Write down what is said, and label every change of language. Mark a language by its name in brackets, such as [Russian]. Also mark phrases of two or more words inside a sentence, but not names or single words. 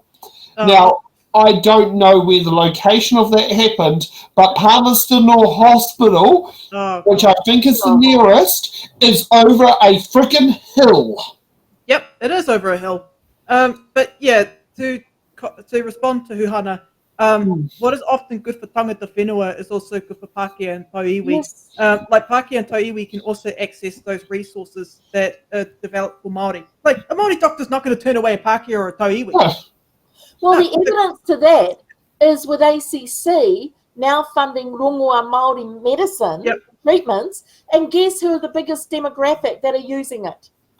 [English] Now, I don't know where the location of that happened, but Palmerston Hospital, which I think is the nearest, is over a freaking hill. Yep, it is over a hill. But yeah, to respond to Huhana, what is often good for [Māori] tangata whenua [English] is also good for Pākehā and Tauiwi. Yes. Like Pākehā and Tauiwi can also access those resources that are developed for Māori. Like a Māori doctor's not going to turn away a Pākehā or a Tauiwi. Well, the evidence to that is with ACC now funding [Māori] rongoa Māori [English] medicine treatments, and guess who are the biggest demographic that are using it?